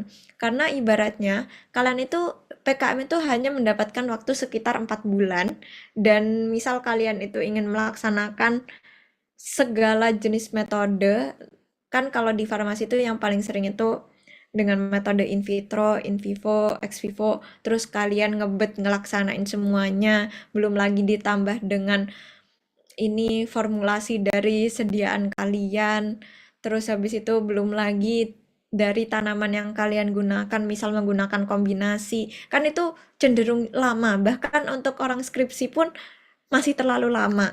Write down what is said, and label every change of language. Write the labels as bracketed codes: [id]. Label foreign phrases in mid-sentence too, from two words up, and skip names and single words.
[id] Karena ibaratnya kalian itu PKM itu hanya mendapatkan waktu sekitar 4 bulan dan misal kalian itu ingin melaksanakan segala jenis metode, kan kalau di farmasi itu yang paling sering itu dengan metode [la] in vitro, in vivo, ex vivo, [id] terus kalian ngelaksanain semuanya, belum lagi ditambah dengan ini formulasi dari sediaan kalian, terus habis itu belum lagi dari tanaman yang kalian gunakan, misal menggunakan kombinasi, kan itu cenderung lama, bahkan untuk orang skripsi pun masih terlalu lama.